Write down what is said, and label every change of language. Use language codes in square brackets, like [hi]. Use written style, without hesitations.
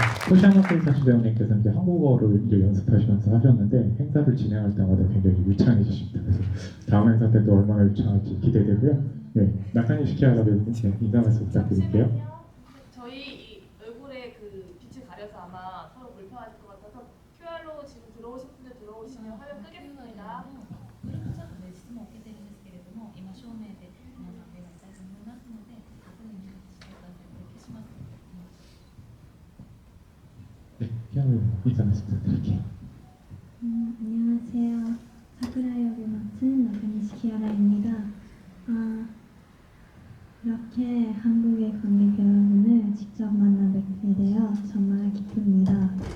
[ko] 호시야마 케이타 배우님께서 이제 한국어를 이제 연습하시면서 하셨는데 행사를 진행할 때마다 굉장히 유창해지십니다. 그래서 다음 행사 때도 얼마나 유창할지 기대되고요. 네, 나카니 시키하라 배우님 인사 말씀 부탁드릴게요. 저희 이 얼굴에 그 빛을 가려서 아마 서로 불편하실 것 같아서 QR로 지금 들어오신 분들 들어오시면 화면 끄겠습니다. [ja] これもちょっとね質問を受けてるんですけれども、今正面で皆さん目が痛いと思いますので、確認してください。これ消します。 [ko] 네, 희양을 인사 말씀 부탁드릴게요. 안녕하세요. 사쿠라 역을 맡은 나카니시 키아라입니다. 이렇게 한국의 관객 여러분을 직접 만나 뵙게 되어 정말 기쁩니다.